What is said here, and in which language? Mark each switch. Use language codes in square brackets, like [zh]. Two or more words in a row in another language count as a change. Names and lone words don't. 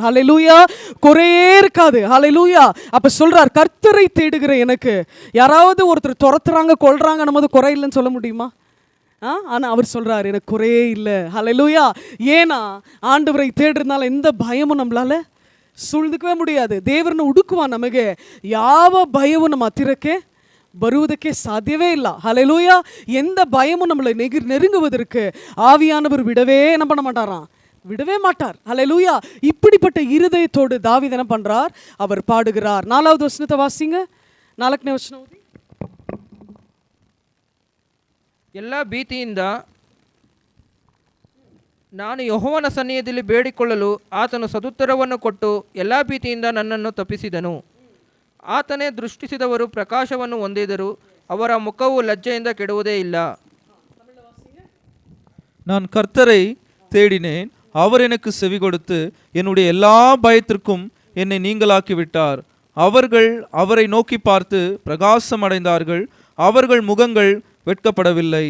[ta] ஹல்லேலூயா. குறையே இருக்காது. ஹல்லேலூயா. அப்ப சொல்றார், கர்த்தரை தேடுகிற எனக்கு. யாராவது ஒருத்தர் துரத்துறாங்க, கொல்றாங்க, நம்ம குறை இல்லைன்னு சொல்ல முடியுமா? ஆனால் அவர் சொல்றார், எனக்கு குறையே இல்லை. ஹல்லேலூயா. ஏன்னா ஆண்டவரை தேடுறதுனால எந்த பயமும் நம்மளால ಸುಳ್ದಕ್ಕೆ முடியாது. [kn] ದೇವರನ್ನು ಹುಡುಕುವ ನಮಗೆ ಯಾವ ಭಯವೂ ನಮ್ಮ ಹತ್ತಿರಕ್ಕೆ ಬರುವುದಕ್ಕೆ ಸಾಧ್ಯವೇ ಇಲ್ಲ. [ta] ஹல்லேலூயா. எந்த பயமும் நம்மளை நெருங்குவதற்கு ஆவியானவர் என்ன பண்ண மாட்டாராம், விடவே மாட்டார். ஹல்லேலூயா. இப்படிப்பட்ட இருதயத்தோடு தாவீது என்ன பண்றார், அவர் பாடுகிறார். 4வது வசனத்தை வாசிங்க. [kn] 4ನೇ ವಚನ ಓದಿ. ಎಲ್ಲ ಭೀತಿಯಿಂದ ನಾನು ಯೆಹೋವನ ಸನ್ನಿಧಿಯಲ್ಲಿ ಬೇಡಿಕೊಳ್ಳಲು ಆತನು ಸದುತ್ತರವನ್ನು ಕೊಟ್ಟು ಎಲ್ಲ ಭೀತಿಯಿಂದ ನನ್ನನ್ನು ತಪ್ಪಿಸಿದನು. ಆತನೇ ದೃಷ್ಟಿಸಿದವರು ಪ್ರಕಾಶವನ್ನು ಹೊಂದಿದರು, ಅವರ ಮುಖವು ಲಜ್ಜೆಯಿಂದ ಕೆಡುವುದೇ ಇಲ್ಲ. [ta] நான் கர்த்தரை தேடினேன், அவர் எனக்கு செவி கொடுத்து என்னுடைய எல்லா பயத்திற்கும் என்னை நீங்களாக்கி விட்டார். அவர்கள் அவரை நோக்கி பார்த்து பிரகாசம் அடைந்தார்கள், அவர்கள் முகங்கள் வெட்கப்படவில்லை.